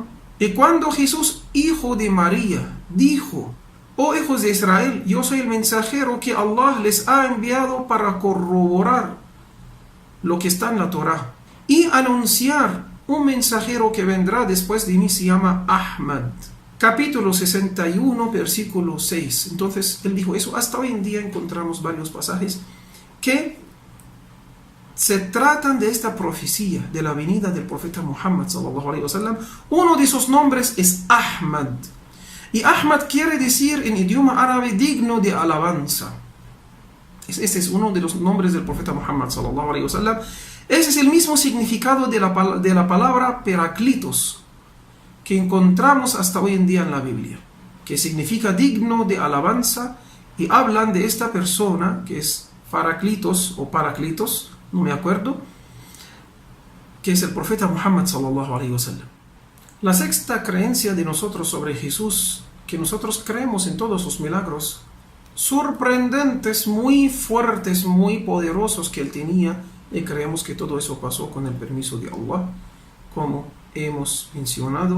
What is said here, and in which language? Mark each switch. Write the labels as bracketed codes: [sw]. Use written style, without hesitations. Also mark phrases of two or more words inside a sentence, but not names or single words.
[es] Y cuando Jesús, hijo de María, dijo: oh hijos de Israel, yo soy el mensajero que Allah les ha enviado para corroborar lo que está en la Torá y anunciar un mensajero que vendrá después de mí, se llama Ahmad. Capítulo 61, versículo 6. Entonces él dijo eso. Hasta hoy en día encontramos varios pasajes que se tratan de esta profecía de la venida del profeta Muhammad [ar] صلى الله عليه وسلم. [es] Uno de sus nombres es Ahmad. Y Ahmad quiere decir en idioma árabe digno de alabanza. Este es uno de los nombres del profeta Muhammad [ar] صلى الله عليه وسلم. [es] Ese es el mismo significado de la palabra Peraclitos que encontramos hasta hoy en día en la Biblia, que significa digno de alabanza, y hablan de esta persona que es Paraclitos o Paraclitos, no me acuerdo, que es el profeta Muhammad [ar] صلى الله عليه وسلم. [es] La sexta creencia de nosotros sobre Jesús, que nosotros creemos en todos sus milagros sorprendentes, muy fuertes, muy poderosos que él tenía, y creemos que todo eso pasó con el permiso de Allah, como hemos mencionado.